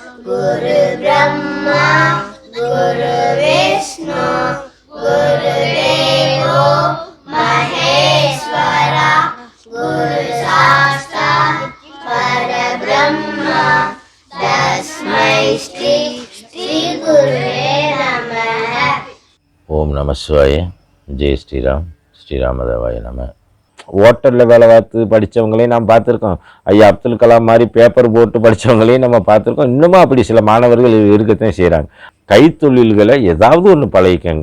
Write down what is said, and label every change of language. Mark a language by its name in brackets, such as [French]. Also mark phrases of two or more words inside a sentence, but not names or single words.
[Sanskrit] गुरु ब्रह्मा गुरु विष्णु गुरुदेवो महेश्वरा गुरु साक्षात् परब्रह्मा तस्मै श्री श्री गुरुवे नमः। ॐ नमः शिवाय. [Hindi] जय श्रीराम. [Sanskrit] श्रीरामदेवाय नमः. [Tamil] ஹோட்டலில் வேலை பார்த்து படித்தவங்களையும் நாம் பார்த்துருக்கோம். ஐயா அப்துல் கலாம் மாதிரி பேப்பர் போட்டு படித்தவங்களையும் நம்ம பார்த்துருக்கோம். இன்னமும் அப்படி சில மாணவர்கள் இருக்கத்தான் செய்கிறாங்க. கைத்தொழில்களை ஏதாவது ஒன்று பழகிக்கங்க.